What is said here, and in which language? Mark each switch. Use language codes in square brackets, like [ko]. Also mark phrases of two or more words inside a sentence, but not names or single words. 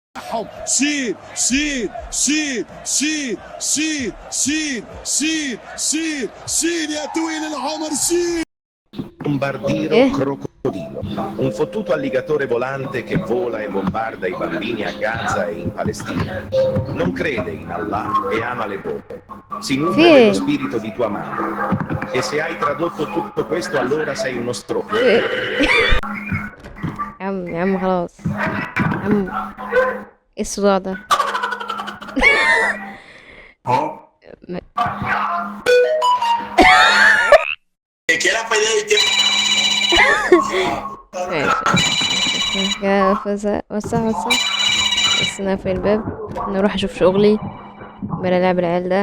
[ar] بتاعهم. شيل شيل شيل شيل شيل شيل شيل شيل شيل يا طويل العمر شيل. [it] Bombardiro crocodilo, un fottuto alligatore volante che vola e bombarda i bambini a Gaza e in Palestina. Non crede in Allah e ama le bombe. Si nutre dello spirito di tua madre. E se hai tradotto tutto questo, allora sei uno stronzo. [ar] يا عم خلاص يا عم، ايه الصداع ده؟ ماشي كده وسع بس انا في الباب، انا اروح اشوف شغلي بلا لعب العيال ده.